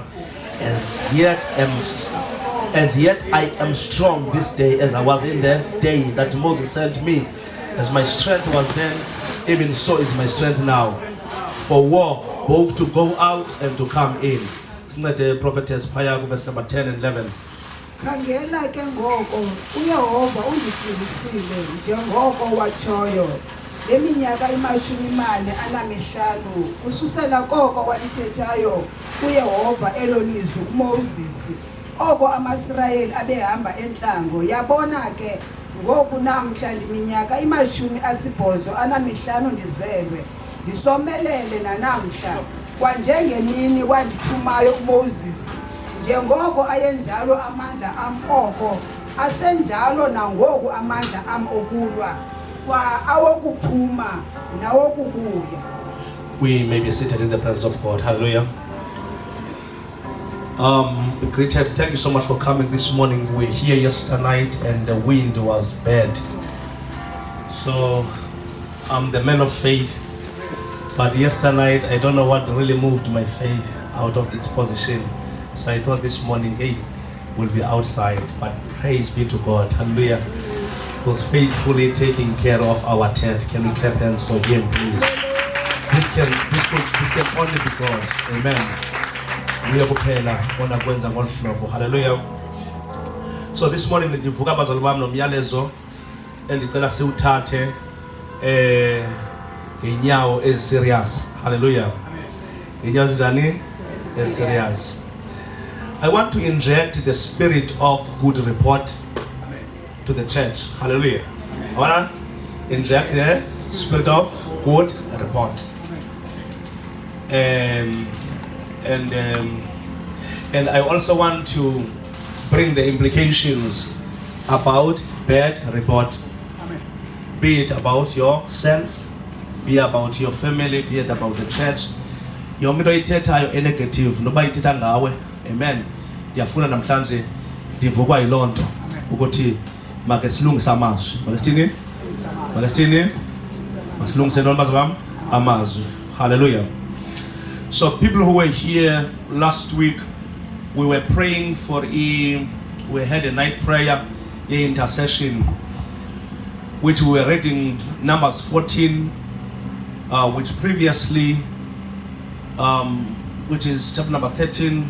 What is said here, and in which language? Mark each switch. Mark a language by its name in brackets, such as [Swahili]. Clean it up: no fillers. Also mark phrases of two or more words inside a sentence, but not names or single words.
[English] As yet I am strong this day, as I was in the day that Moses sent me. As my strength was then, even so is my strength now, for war, both to go out and to come in. Isn't that the prophetess Paya, verse number 10 and 11? [Xhosa] Khangela ke ngoko uYehova undisindisile njengoko watshoyo leminyaka 45 kususela koko walithethayo uYehova elolizwi kuMoses, oko amaIsrayeli abehamba entlango. Yabona ke ngoku namhla ndiminyaka 85 ndizelwe, ndisomelele nanamhla, kwanjengemini wandithumayo uMoses. Njengoko ayenjalo amandla am oko, asenjalo nangoku amandla am okulwa, kwa awokuphuma nawokubuya. [English] We may be seated in the presence of God. Hallelujah. Greeted. Thank you so much for coming this morning. We were here yesterday night and the wind was bad. So I'm the man of faith. But yesterday night, I don't know what really moved my faith out of its position. So I thought this morning, hey, we'll be outside. But praise be to God. Hallelujah. Who's faithfully taking care of our tent. Can we clap hands for him, please? This can only be God. Amen. Hallelujah. So this morning, [Xhosa] ndivuka abazali bami nomyalezo endicela siwuthathe ngenyawo serious. Hallelujah. Ngenyawo ezinjani? Serious. [English] I want to inject the spirit of good report to the church. Hallelujah. I want to inject the spirit of good report. And I also want to bring the implications about bad report. Be it about yourself, be it about your family, be it about the church. [Xhosa] Yonke into oyithethayo enegative noba ithetha ngawe. [English] Amen. [Xhosa] Ndiyafuna namhlanje ndivukwa yiloo nto ukuthi make silungise amazwi. Make sithini? Masilungise ntoni bazalwane? Amazwi. [English] Hallelujah. So people who were here last week, we were praying for we had a night prayer, intercession, which we were reading Numbers 14, which previously, which is chapter number 13.